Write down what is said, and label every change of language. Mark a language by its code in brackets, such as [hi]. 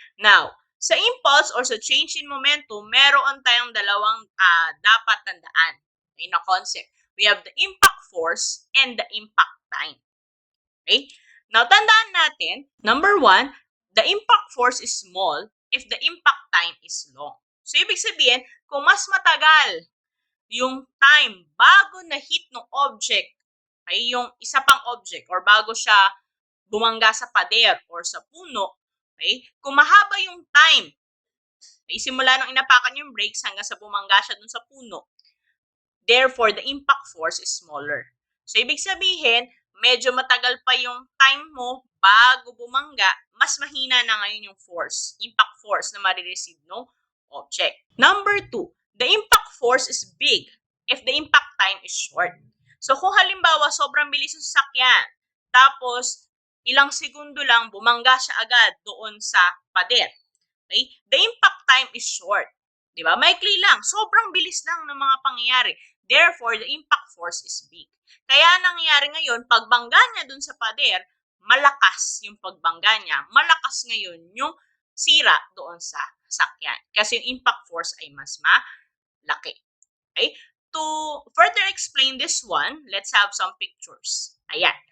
[tl] Now, sa impulse or sa change in momentum, meron tayong dalawang dapat tandaan na concept. [en] We have the impact force and the impact time. Okay? Now, [tl] tandaan natin, [en] number one, the impact force is small if the impact time is long. [tl] So, ibig sabihin, kung mas matagal yung time bago na hit ng object, ay yung isa pang object or bago siya bumangga sa pader or sa puno, okay? Kung mahaba yung time, ay simula nung inapakan yung brakes hanggang sa bumangga siya dun sa puno, [en] therefore, the impact force is smaller. [tl] So, ibig sabihin, medyo matagal pa yung time mo bago bumangga, mas mahina na ngayon yung force, impact force na marireceive no object. [en] Number two, the impact force is big if the impact time is short. [tl] So, kung halimbawa, sobrang bilis yung sasakyan, tapos ilang segundo lang bumangga siya agad doon sa pader. Okay? [en] The impact time is short. [tl] Di ba? Maikli lang. Sobrang bilis lang ng mga pangyayari. [en] Therefore, the impact force is big. [tl] Kaya nangyayari ngayon, pagbangga niya dun sa pader, malakas yung pagbangga niya. Malakas ngayon yung sira doon sa sakyan. Kasi yung impact force ay mas malaki. Okay? [en] To further explain this one, let's have some pictures. Ayan.